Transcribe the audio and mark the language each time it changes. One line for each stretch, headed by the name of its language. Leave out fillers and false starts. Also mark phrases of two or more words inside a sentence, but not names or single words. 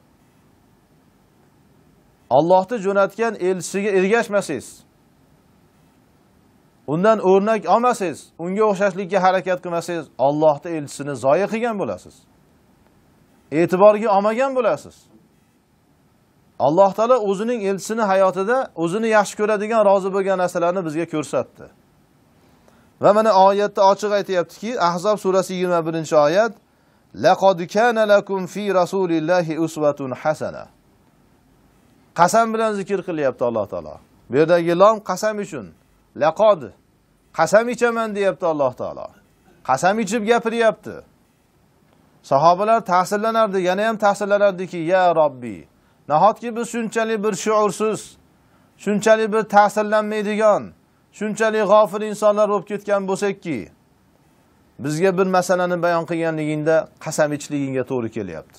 Uzbek: Allohni jo'natgan elchisiga ergashmasangiz, undan o'rnak olmasangiz, unga o'xshashlikka harakat qilmasangiz, Allohning elchisini zoya qilgan bo'lasiz. E'tiborga olmagan bo'lasiz. Alloh taolo o'zining elchisini hayotida o'zini yaxshi ko'radigan, rozi bo'lgan narsalarni bizga ko'rsatdi. Va mana oyatda ochiq aytayaptiki, Ahzob surasi 21-oyat,
Arabic: لقد كان لكم في رسول الله أسوة حسنة.
Uzbek: Qasam bilan zikr qilyapti Alloh taolo. Bu yerdagi lom qasam uchun. Laqad, qasam ichaman deyapti Alloh taolo. Qasam ichib gapiryapti. Sahobalar ta'sirlanardi, yana ham ta'sirlanardiki, ya Robbi, nahotki biz shunchalik bir shuursiz, shunchalik bir ta'sirlanmaydigan, shunchalik g'ofil insonlar bo'lib ketgan bo'lsak-ki, bizga bir masalani bayon qilganligingda qasam ichligingga to'g'ri kelyapti.